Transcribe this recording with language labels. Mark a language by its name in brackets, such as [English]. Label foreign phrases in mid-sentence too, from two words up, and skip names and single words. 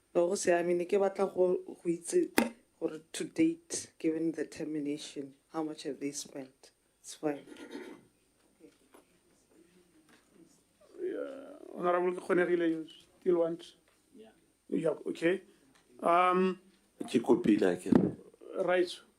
[Tswana] go siame ne ke batla go itse gore [English] to date, given the termination, how much have they spent? It's fine. Honorable Kgonegile, you still want? Yeah, okay. Right.